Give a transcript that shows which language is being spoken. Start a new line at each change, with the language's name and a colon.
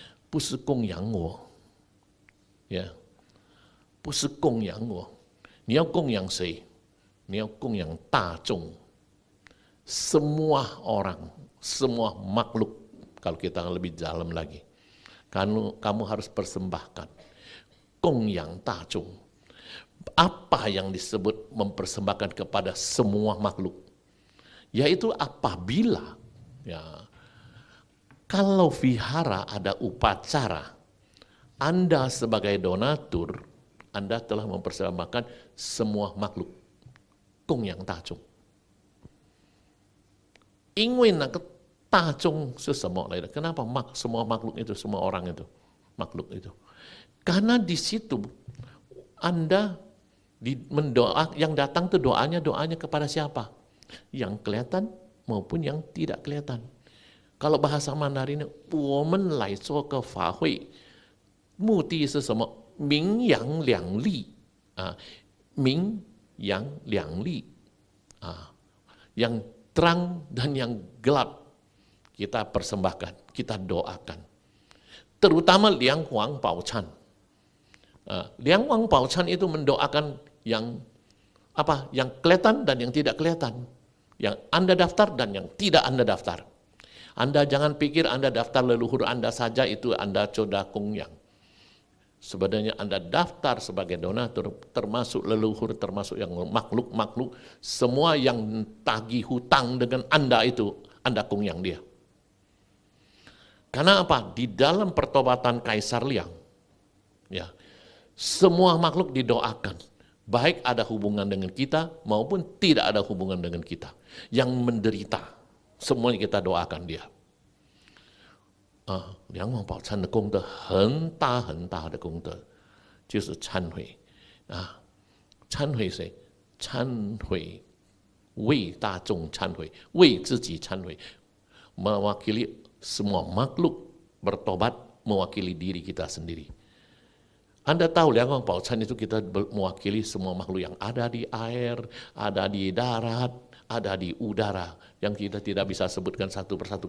Chinese: 不是供养我 ，yeah， 不是供养我，你要供养谁？你要供养大众，
Indonesian: semua orang, semua makhluk. Kalau kita lebih dalam lagi, kamu harus persembahkan,
Chinese: 供养大众.
Indonesian: Apa yang disebut mempersembahkan kepada semua makhluk? Yaitu apabila, ya, kalau vihara ada upacara, Anda sebagai donatur, Anda telah mempersembahkan semua makhluk.
Chinese: 供养大众. 因为那个大众是什么来的?
Indonesian: Kenapa semua makhluk itu, semua orang itu, makhluk itu? Karena di situ Anda mendoa, yang datang itu doanya kepada siapa? Yang kelihatan maupun yang tidak kelihatan. Kalau bahasa Mandarin,
Chinese: 我们来做个法会，目的是什么？明阳两利啊，明阳两利啊，
Indonesian: yang terang dan yang gelap kita persembahkan, kita doakan. Terutama Liang Huang Bao Chan. Liang Huang Bao Chan itu mendoakan yang apa? Yang kelihatan dan yang tidak kelihatan. Yang Anda daftar dan yang tidak Anda daftar. Anda jangan pikir Anda daftar leluhur Anda saja itu Anda coda kungyang. Sebenarnya Anda daftar sebagai donatur, termasuk leluhur, termasuk yang makhluk-makhluk, semua yang tagih hutang dengan Anda itu, Anda kungyang dia. Karena apa? Di dalam pertobatan Kaisar Liang, ya, semua makhluk didoakan. Baik ada hubungan dengan kita maupun tidak ada hubungan dengan kita. Yang menderita. Semuanya kita doakan dia.
Chinese: 梁王宝忏的功德很大很大的功德，就是忏悔啊！忏悔谁？忏悔为大众忏悔，为自己忏悔，
Indonesian: mewakili semua makhluk bertobat, mewakili diri kita sendiri. Anda tahu Liang Wang Bao Chan itu kita mewakili semua makhluk yang ada di air, ada di darat, ada di udara, yang kita tidak bisa sebutkan satu persatu.